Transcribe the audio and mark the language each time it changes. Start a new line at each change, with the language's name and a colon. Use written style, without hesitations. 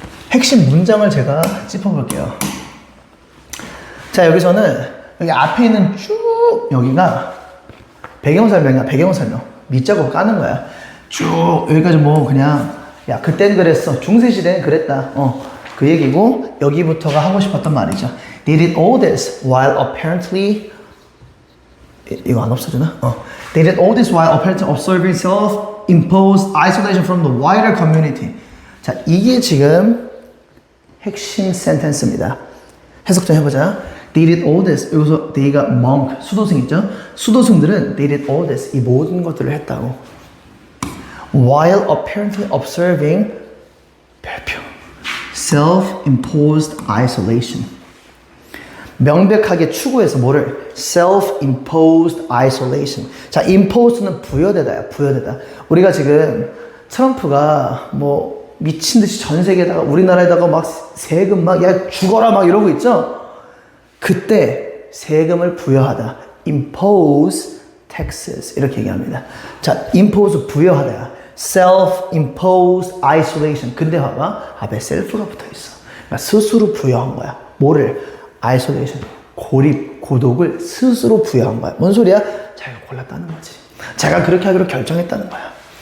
Korean: 핵심 문장을 제가 짚어볼게요. 자, 여기서는 여기 앞에 있는 쭉 여기가 배경 설명이야. 배경 설명. 밑작업 까는 거야. 쭉 여기까지 뭐 그냥 야 그땐 그랬어. 중세시대는 그랬다. 그 얘기고 여기부터가 하고 싶었던 말이죠.
English: They did all this while apparently
Korean: 이거 안 없어지나?
English: They did all this while apparently observing self-imposed isolation from the wider community.
Korean: 자, 이게 지금 핵심 센텐스입니다. 해석 좀 해보자.
English: They did all this.
Korean: 여기서 they가 monk, 수도승 있죠? 수도승들은
English: they did all this.
Korean: 이 모든 것들을 했다고.
English: While apparently observing 별표 self-imposed isolation.
Korean: 명백하게 추구해서 뭐를?
English: self-imposed isolation.
Korean: 자, imposed는 부여되다야, 부여되다. 우리가 지금 트럼프가 뭐 미친 듯이 전 세계에다가 우리나라에다가 막 세금 막 야 죽어라 막 이러고 있죠? 그때 세금을 부여하다.
English: impose taxes
Korean: 이렇게 얘기합니다. 자, impose 부여하다야.
English: self-imposed isolation.
Korean: 근데 봐봐. 앞에 self가 붙어 있어. 그러니까 스스로 부여한 거야. 뭐를? isolation. 고립, 고독을 스스로 부여한 거야. 뭔 소리야? 자기가 골랐다는 거지. 자기가 그렇게 하기로 결정했다는 거야.